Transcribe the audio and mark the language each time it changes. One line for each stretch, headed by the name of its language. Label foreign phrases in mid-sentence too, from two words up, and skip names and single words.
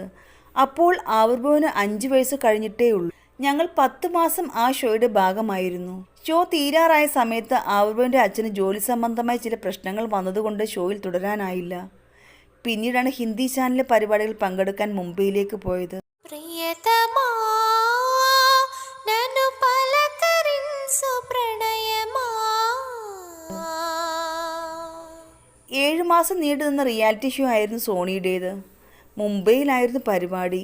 Malayalam: അപ്പോൾ ആവിർഭവിന് 5 വയസ്സ് കഴിഞ്ഞിട്ടേ ഉള്ളൂ. ഞങ്ങൾ 10 മാസം ആ ഷോയുടെ ഭാഗമായിരുന്നു. ഷോ തീരാറായ സമയത്ത് ആവിർഭവിൻ്റെ അച്ഛന് ജോലി സംബന്ധമായ ചില പ്രശ്നങ്ങൾ വന്നതുകൊണ്ട് ഷോയിൽ തുടരാനായില്ല. പിന്നീടാണ് ഹിന്ദി ചാനലിലെ പരിപാടികളിൽ പങ്കെടുക്കാൻ മുംബൈയിലേക്ക് പോയത്.
Telugu: ప్రియతమా నన్ను పలకరించు ప్రణయమా.
Malayalam: 7 മാസം നീണ്ടു നിന്ന
English: reality show
Malayalam: ആയിരുന്നു സോണിയുടേത്. മുംബൈയിലായിരുന്നു പരിപാടി.